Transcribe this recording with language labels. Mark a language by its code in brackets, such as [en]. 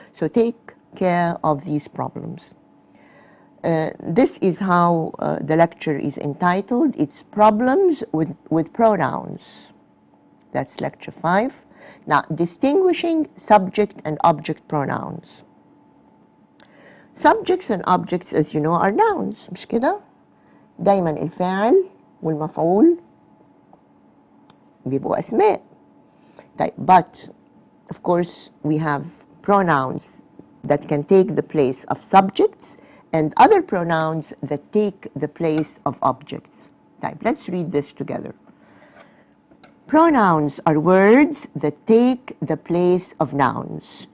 [en] So take care of these problems. This is how the lecture is entitled. It's Problems with Pronouns. That's lecture 5. Now, distinguishing subject and object pronouns. Subjects and objects, as you know, are nouns. [ar] مش كده؟ دايما الفاعل والمفعول بيبقوا أسماء. [en] But, of course, we have pronouns that can take the place of subjects and other pronouns that take the place of objects. Let's read this together. Pronouns are words that take the place of nouns.